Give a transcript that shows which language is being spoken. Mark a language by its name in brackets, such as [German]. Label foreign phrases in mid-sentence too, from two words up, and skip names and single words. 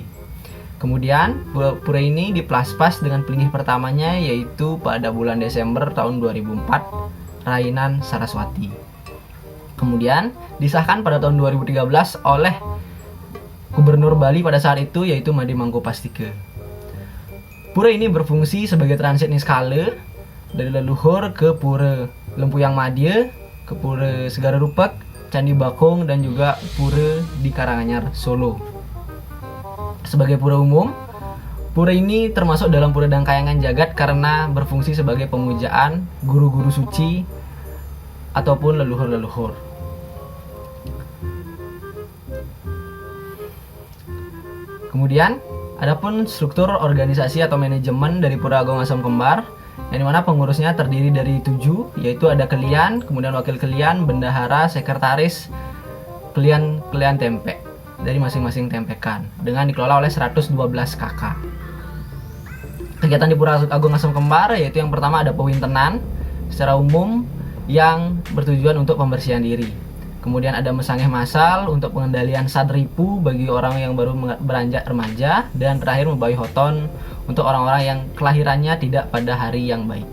[Indonesian] Kemudian pura ini diplaspas dengan pelinggih pertamanya yaitu pada bulan Desember tahun 2004 Rainan Saraswati. Kemudian disahkan pada tahun 2013 oleh Gubernur Bali pada saat itu yaitu Made Mangkopastike. Pura ini berfungsi sebagai transit niskale dari leluhur ke Pura Lempuyang Madya, ke Pura Segara Rupek, Candi Bakung, dan juga Pura di Karanganyar, Solo. Sebagai pura umum, pura ini termasuk dalam Pura dan Kahyangan Jagat karena berfungsi sebagai pemujaan guru-guru suci ataupun leluhur-leluhur. Kemudian, adapun struktur organisasi atau manajemen dari Pura Agung Asem Kembar, yang dimana pengurusnya terdiri dari 7, yaitu ada kelian, kemudian wakil kelian, bendahara, sekretaris, kelian tempe dari masing-masing tempekan, dengan dikelola oleh 112 kakak. Kegiatan di Pura Agung Asem Kembar yaitu yang pertama ada pewintenan secara umum yang bertujuan untuk pembersihan diri. Kemudian ada mesangeh masal untuk pengendalian sadripu bagi orang yang baru beranjak remaja, dan terakhir membawi hoton untuk orang-orang yang kelahirannya tidak pada hari yang baik.